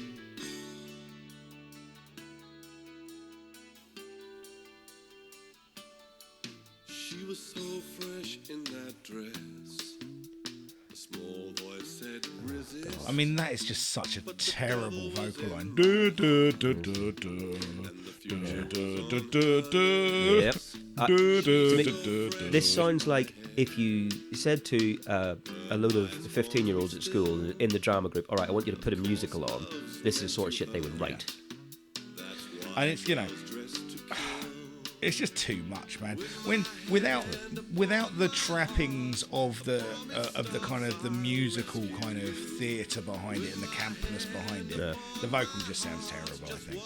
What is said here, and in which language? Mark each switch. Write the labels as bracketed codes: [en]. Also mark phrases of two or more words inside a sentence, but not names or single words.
[en] She was so fresh in that dress. A small voice said, resist. I mean, that is just such a terrible vocal line. Du, du, du, du, du. Du, du, du, du, du. Yep. Du, du, To me, du, du, du. this sounds like if you said to a load of 15-year-olds at school in the drama group, all right, I want you to put a musical on. This is the sort of shit they would write. And it's it's just too much, man. When without the trappings of the kind of the musical kind of theatre behind it and the campness behind it, the vocal just sounds terrible, I think.